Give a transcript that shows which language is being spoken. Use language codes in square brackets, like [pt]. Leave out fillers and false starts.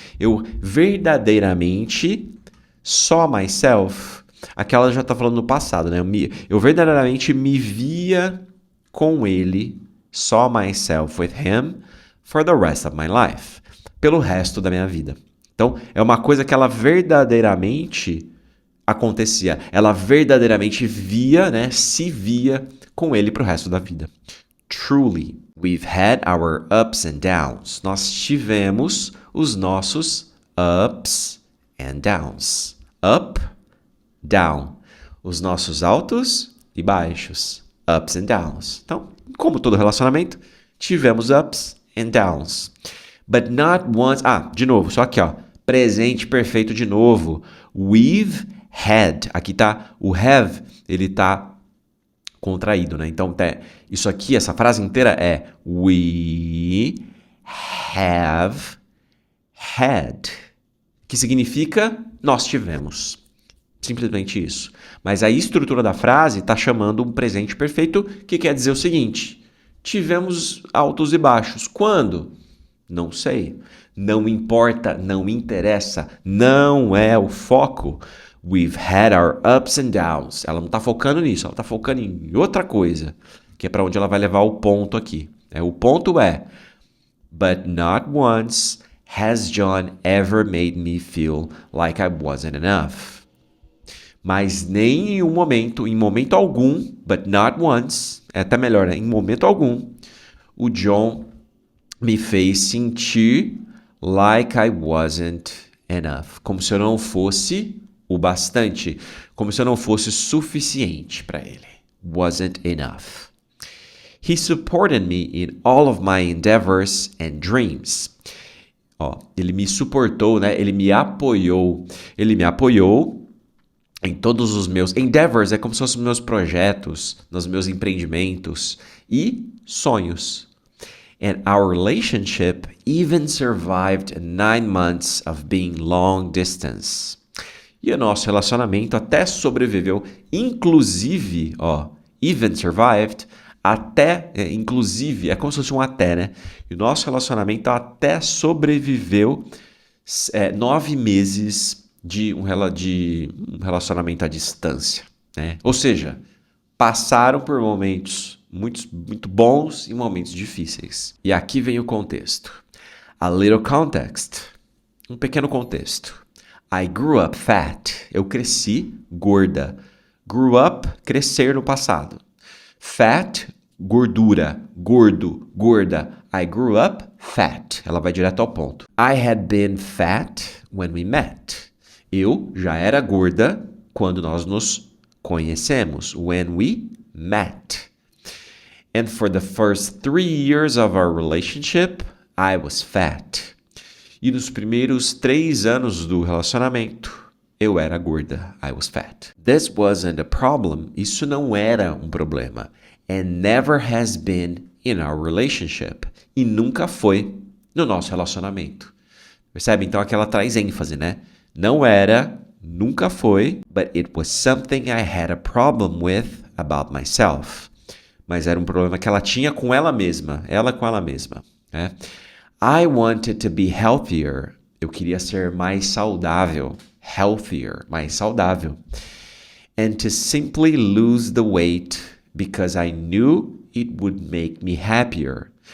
[pt] Eu verdadeiramente [en] saw myself. [pt] Aquela já tá falando no passado, né? Eu verdadeiramente me via com ele, [en] saw myself with him for the rest of my life. [pt] Pelo resto da minha vida. Então, é uma coisa que ela verdadeiramente acontecia. Ela verdadeiramente via, né? Se via com ele pro resto da vida. [en] Truly, we've had our ups and downs. [pt] Nós tivemos os nossos ups and downs. [en] Up, down. [pt] Os nossos altos e baixos. Ups and downs. Então, como todo relacionamento, tivemos ups and downs. [en] But not once... [pt] de novo, só aqui, ó. Presente perfeito de novo. [en] We've had. [pt] Aqui tá o have, ele tá contraído, né? Então, isso aqui, essa frase inteira é we have had, que significa nós tivemos. Simplesmente isso. Mas a estrutura da frase está chamando um presente perfeito, que quer dizer o seguinte: tivemos altos e baixos. Quando? Não sei. Não importa, não interessa, não é o foco. [en] We've had our ups and downs. [pt] Ela não está focando nisso, ela está focando em outra coisa, que é para onde ela vai levar o ponto aqui. O ponto é: [en] But not once has John ever made me feel like I wasn't enough. [pt] Mas nem em momento algum, [en] but not once, [pt] é até melhor, né? Em momento algum, o John me fez sentir [en] like I wasn't enough. [pt] Como se eu não fosse o bastante, como se eu não fosse suficiente para ele. [en] Wasn't enough. He supported me in all of my endeavors and dreams. [pt] Ele me suportou, né? Ele me apoiou. Ele me apoiou em todos os meus endeavors, é como se fossem meus projetos, nos meus empreendimentos e sonhos. [en] And our relationship even survived 9 months of being long distance. [pt] E o nosso relacionamento até sobreviveu, inclusive, [en] even survived, [pt] inclusive, é como se fosse um até, né? E o nosso relacionamento até sobreviveu 9 meses de um relacionamento à distância, né? Ou seja, passaram por momentos muito bons e momentos difíceis. E aqui vem o contexto. [en] A little context. [pt] Um pequeno contexto. [en] I grew up fat. [pt] Eu cresci gorda. Grew up, crescer no passado. Fat, gordura. Gordo, gorda. [en] I grew up fat. [pt] Ela vai direto ao ponto. [en] I had been fat when we met. [pt] Eu já era gorda quando nós nos conhecemos. [en] When we met. And for the first 3 years of our relationship, I was fat. [pt] E nos primeiros 3 anos do relacionamento, eu era gorda. [en] I was fat. This wasn't a problem. [pt] Isso não era um problema. [en] And never has been in our relationship. [pt] E nunca foi no nosso relacionamento. Percebe? Então aqui ela traz ênfase, né? Não era, nunca foi, [en] but it was something I had a problem with about myself. [pt] Mas era um problema que ela tinha com ela mesma, né? [en] I wanted to be healthier. [pt] Eu queria ser mais saudável. Healthier, mais saudável. [en] And to simply lose the weight because I knew it would make me happier.